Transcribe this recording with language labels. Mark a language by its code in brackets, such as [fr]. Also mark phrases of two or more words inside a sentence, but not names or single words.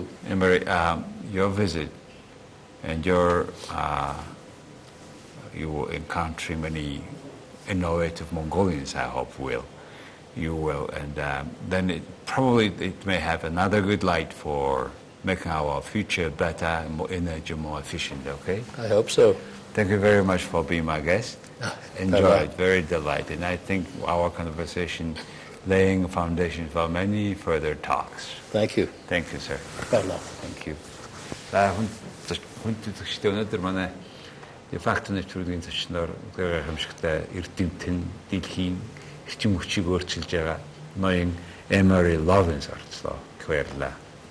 [en] Emery, your visit and you will encounter many innovative Mongolians, I hope you will, and then it may have another good light for making our future better, more energy, more efficient, okay? I hope so. Thank you very much for being my guest. Enjoyed, very delighted. And I think our conversation laying a foundation for many further talks. Thank you. Thank you, sir. [mn] Баярлалаа. [en] Thank you. [mn] Хүн төсөлтөд өнөөдөр манай фактны нэвтрүүлгийн зочноор гайхамшигтай эрдэмтэн Дэлхийн эрчим хүчийг өөрчилж байгаа ноён Amory Lovins орцлоо. Баярлалаа.